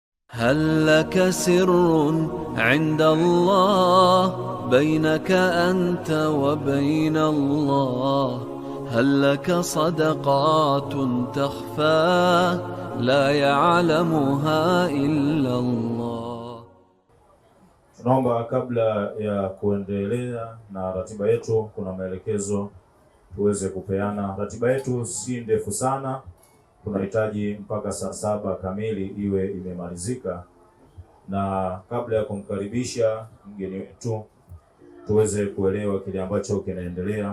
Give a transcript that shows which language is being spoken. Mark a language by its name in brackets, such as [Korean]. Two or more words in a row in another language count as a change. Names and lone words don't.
[Arabic] هل لك سر عند الله بينك أنت وبين الله؟ هل لك صدقات تخفى لا يعلمها إلا الله؟ [Swahili] Tunaomba kabla ya kuendelea na ratiba yetu, kuna maelekezo tuweze kupeana. Ratiba yetu si ndefu sana, tunahitaji mpaka saa 7 kamili iwe imemalizika, na kabla ya kumkaribisha mgeni wetu tuweze kuelewa kile ambacho kinaendelea.